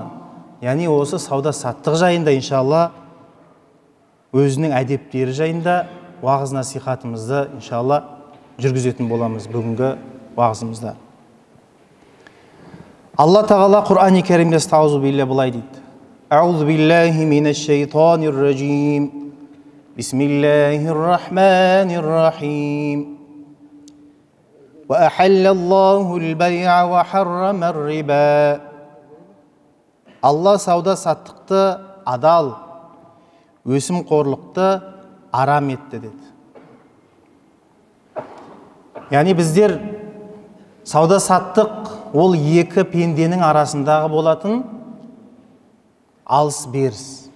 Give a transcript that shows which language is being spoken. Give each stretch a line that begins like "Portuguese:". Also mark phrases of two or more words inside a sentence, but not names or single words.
Kazakh: Яғни осы сауда саттық жайында иншалла өзінің әдептері жайында уағыз насихатымызды иншалла жүргізетін боламыз бүгінгі уағызымызда. Алла Тағала Құр'ан-ы Кәрімде
Arabic: أستعيذ بالله
Kazakh: былай дейді:
Arabic: أعوذ بالله من الشيطان الرجيم. بسم الله الرحمن الرحيم. وأحل الله البيع وحرم الربا.
Kazakh: Алла сауда саттықты адал, өсімқорлықты арам етті деді. Яғни біздер сауда саттық ол екі пенденің арасындағы болатын алыс беріс.